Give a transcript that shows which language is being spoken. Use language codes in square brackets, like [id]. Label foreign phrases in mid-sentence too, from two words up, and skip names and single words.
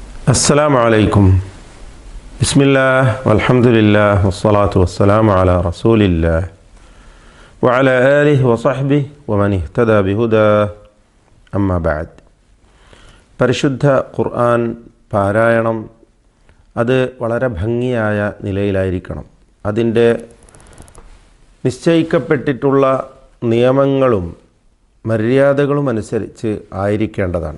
[ar] السلام عليكم بسم الله والحمد لله والصلاة والسلام على رسول الله وعلى آله وصحبه ومن اهتدى بهداه أما بعد [ml] പരിശുദ്ധ ഖുർആൻ പാരായണം അത് വളരെ ഭംഗിയായ നിലയിലായിരിക്കണം. അതിൻ്റെ നിശ്ചയിക്കപ്പെട്ടിട്ടുള്ള നിയമങ്ങളും മര്യാദകളും അനുസരിച്ച് ആയിരിക്കേണ്ടതാണ്.